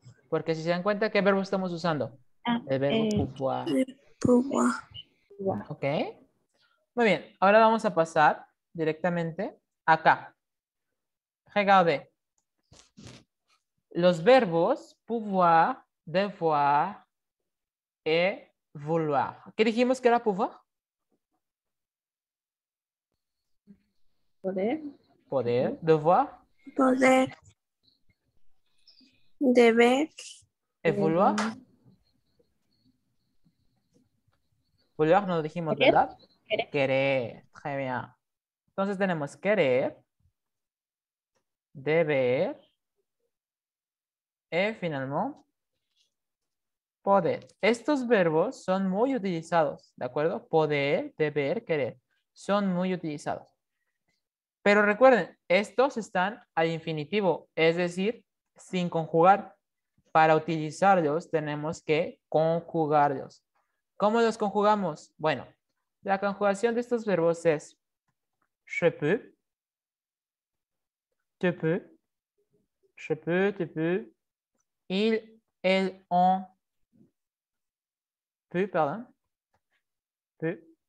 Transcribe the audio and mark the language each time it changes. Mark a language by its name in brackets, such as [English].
[Spanish] Porque si se dan cuenta, ¿qué verbo estamos usando? El verbo pouvoir. Pouvoir. Ok. Muy bien. Ahora vamos a pasar directamente acá. [French] Regardez. [Spanish] Los verbos pouvoir, devoir et vouloir. ¿Qué dijimos que era pouvoir? Poder. Poder. Devoir. Poder. Deber. [French] Et vouloir. [Spanish] Vouloir no lo dijimos, Querer. ¿verdad? Querer. Querer. [French] Très bien. [Spanish] Entonces tenemos querer, deber y finalmente poder. Estos verbos son muy utilizados, ¿de acuerdo? Poder, deber, querer. Son muy utilizados. Pero recuerden, estos están al infinitivo, es decir, sin conjugar. Para utilizarlos tenemos que conjugarlos. ¿Cómo los conjugamos? Bueno, la conjugación de estos verbos es [French] je peux, tu peux, je peux, tu peux, il, elle, on, peut, pardon, peut.